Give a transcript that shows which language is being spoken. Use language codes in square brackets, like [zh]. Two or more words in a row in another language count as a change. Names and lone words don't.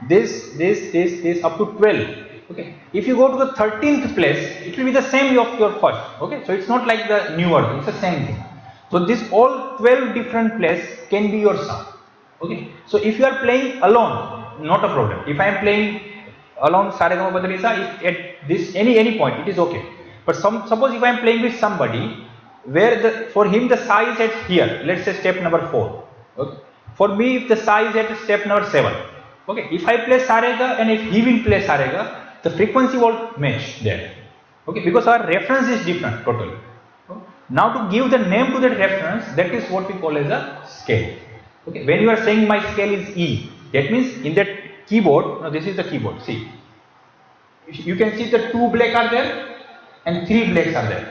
[en] This up to 12. Okay. If you go to the 13th place, it will be the same of your first. Okay. So it's not like the new order. It's the same thing. So this all 12 different places can be your sa. Okay. So if you are playing alone, not a problem. If I am playing alone sa re ga ma pa dha ni sa, at this any point it is okay. But suppose if I am playing with somebody where for him the sa is at here, let's say step number 4. Okay. For me, if the sa is at step number 7. Okay. If I play sa re ga and if he will play sa re ga, the frequency won't match there. Okay. Because our reference is different totally. Now to give the name to that reference, that is what we call as a scale. Okay. When you are saying my scale is E, that means in that keyboard, now this is the keyboard, see. You can see the 2 black are there and 3 blacks are there.